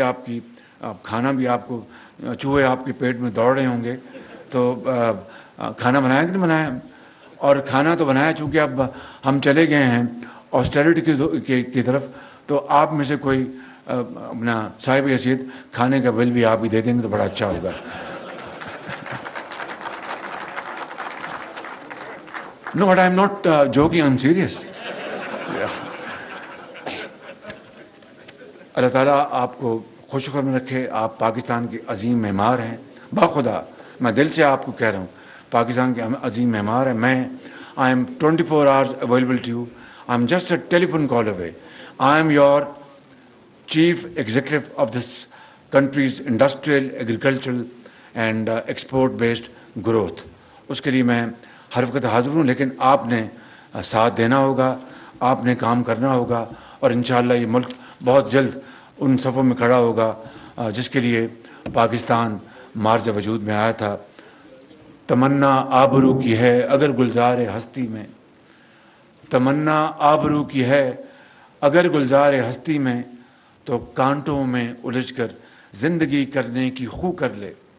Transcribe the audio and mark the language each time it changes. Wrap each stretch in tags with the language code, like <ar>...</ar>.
<ur>آپ کی کھانا بھی آپ کو چوہے آپ کے پیٹ میں دوڑ رہے ہوں گے، تو کھانا بنایا کہ نہیں بنایا؟ اور کھانا تو بنایا، چونکہ اب ہم چلے گئے ہیں آسٹریلٹی کی طرف، تو آپ میں سے کوئی اپنا صاحب حیثیت کھانے کا بل بھی آپ ہی دے دیں گے تو بڑا اچھا ہوگا.</ur> <en>No, but I'm not joking, I'm serious.</en> <ur>اللہ تعالیٰ آپ کو خوش خرم رکھے. آپ پاکستان کے عظیم معمار ہیں، باخدا میں دل سے آپ کو کہہ رہا ہوں، پاکستان کے عظیم معمار ہیں. میں</ur> <en>I am 24 hours available to you. I'm just a telephone call away. I am your chief executive of this country's industrial, agricultural and export-based growth.</en> <ur>اس کے لیے میں ہر وقت حاضر ہوں، لیکن آپ نے ساتھ دینا ہوگا، آپ نے کام کرنا ہوگا، اور انشاءاللہ یہ ملک بہت جلد ان صفوں میں کھڑا ہوگا جس کے لیے پاکستان مارز وجود میں آیا تھا. تمنا آبرو کی ہے اگر گلزار ہستی میں، تمنا آبرو کی ہے اگر گلزار ہستی میں، تو کانٹوں میں الجھ کر زندگی کرنے کی خو کر لے.</ur>